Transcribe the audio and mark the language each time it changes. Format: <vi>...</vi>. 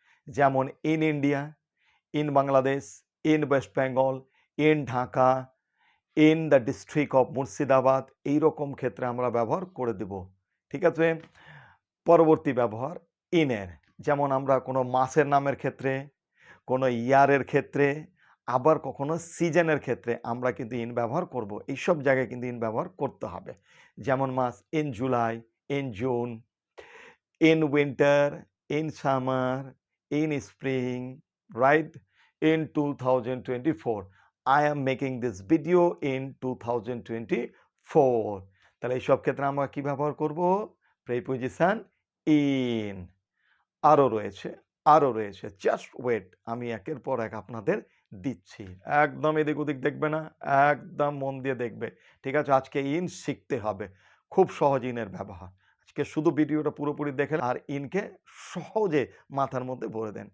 <bn>যেমন</bn> <en>in India, in Bangladesh, in West Bengal, in Dhaka, in the district of Murshidabad,</en> <bn>এইরকম ক্ষেত্রে আমরা ব্যবহার করে দেব। ঠিক আছে? পরবর্তী ব্যবহার ইনের, যেমন আমরা কোনো মাসের নামের ক্ষেত্রে, কোনো ইয়ারের ক্ষেত্রে, আবার কখনো সিজনের ক্ষেত্রে আমরা কিন্তু ইন ব্যবহার করব। এইসব জায়গায় কিন্তু ইন ব্যবহার করতে হবে। যেমন মাস</bn> <en>In July, in June, in winter, in summer, in spring, right? In 2024. I am making this video in 2024.</en> <bn>তাহলে এইসব ক্ষেত্রে আমরা কি ব্যবহার করব? Preposition in. আরও রয়েছে,</bn> <en>just wait,</en> <bn>আমি একের পর এক আপনাদের দিচ্ছি। একদম এদিক ওদিক দেখবে না, একদম মন দিয়ে দেখবে। ঠিক আছে? আজকে ইন শিখতে হবে। খুব সহজ ইনের ব্যবহার। আজকে শুধু ভিডিওটা পুরোপুরি দেখেন আর ইনকে সহজে মাথার মধ্যে ভরে দেন।</bn>